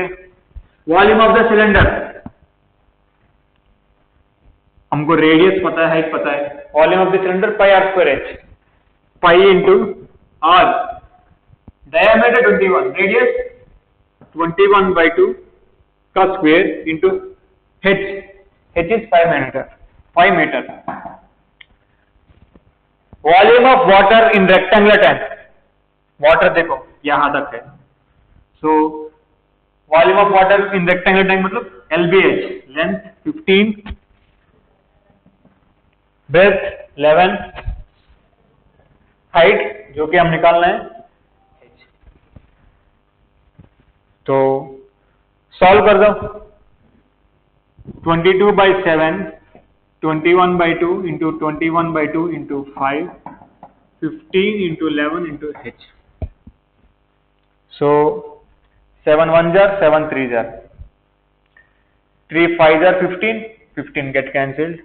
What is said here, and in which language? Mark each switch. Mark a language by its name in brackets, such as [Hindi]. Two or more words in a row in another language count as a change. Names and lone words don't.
[English] volume of the cylinder, [Hindi] हमको रेडियस पता है, हाइट पता है. [English] volume of the cylinder pi r square h, pi into r. diameter 21, radius 21/2 का square into h. h is 5 meter. volume of water in rectangular tank, [Hindi] वाटर देखो यहां तक है. [English] so volume of water in rectangular tank मतलब LBH, length 15, breadth 11, height [Hindi] जो कि हम निकालना है [English] h. [Hindi] तो सॉल्व कर दो. [English] 22/7, 21/2 into 21/2 into 5, 15 into 11 into h. So 7 1s are 7 3s are 3 5s are 15, 15 get cancelled.